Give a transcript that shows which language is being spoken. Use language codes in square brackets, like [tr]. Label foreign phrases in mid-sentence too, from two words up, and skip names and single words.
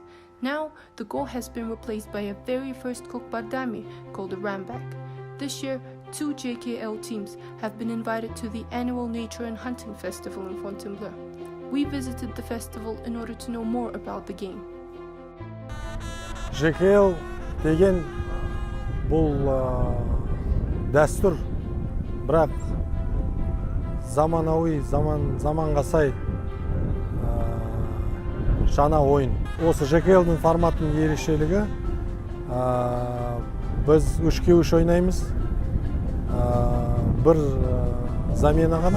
[en] Now, the goal has been replaced by a very first Kokpar dummy called a rambak. This year, 2 JKL teams have been invited to the annual Nature and Hunting Festival in Fontainebleau. We visited the festival in order to know more about the game. [kk] JKL деген бұл дәстүр, бірақ заманауи, заманға сай жаңа ойын. Осы JKL-дің форматының ерекшелігі, біз 3-3 ойнаймыз, бір замена ғана.